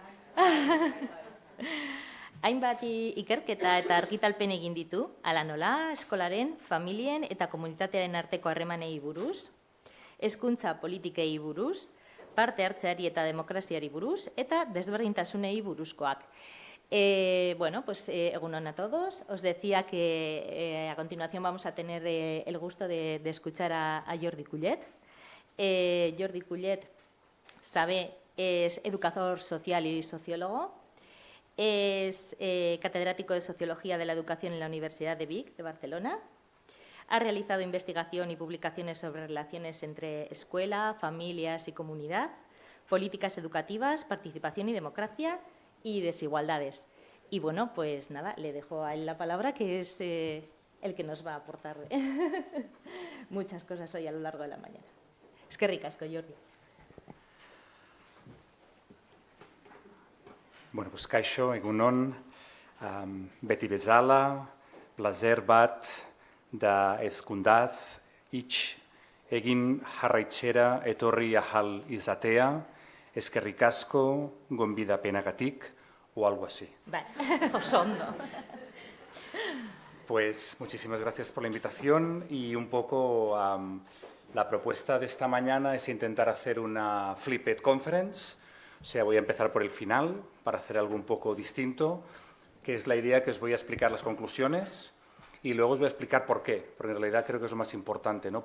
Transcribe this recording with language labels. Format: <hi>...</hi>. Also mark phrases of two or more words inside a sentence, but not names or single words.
<eu>Hainbat ikerketa eta argitalpen egin ditu, hala nola, eskolaren, familien eta komunitatearen arteko harremanei buruz, hezkuntza politikei buruz, parte hartzeari eta demokraziari buruz, eta desberdintasunei buruzkoak.</eu> <es>Egunon a todos. Os decía que a continuación vamos a tener el gusto de escuchar a Jordi Cullet. Jordi Cullet Sabe es educador social y sociólogo. Es catedrático de Sociología de la Educación en la Universidad de Vic, de Barcelona. Ha realizado investigación y publicaciones sobre relaciones entre escuela, familias y comunidad, políticas educativas, participación y democracia y desigualdades. Y bueno, pues nada, le dejo a él la palabra, que es el que nos va a aportar muchas cosas hoy a lo largo de la mañana.</es> <eu>Es que ricasco, Jordi. Bueno, pues kaixo, egunon, beti bezala, plazer bat da hezkundaz, hitz egin jarraitzera etorri ahal izatea, eskerrik asko, gonbidapenagatik,</eu> <es>o algo así.</es> <eu>Vale, osondo.</eu> <es>Pues muchísimas gracias por la invitación y un poco la propuesta de esta mañana es intentar hacer una</es> <en>flipped conference.</en> <es>O sea, voy a empezar por el final para hacer algo un poco distinto, que es la idea que os voy a explicar las conclusiones y luego os voy a explicar por qué, porque en realidad creo que es lo más importante, ¿no?</es>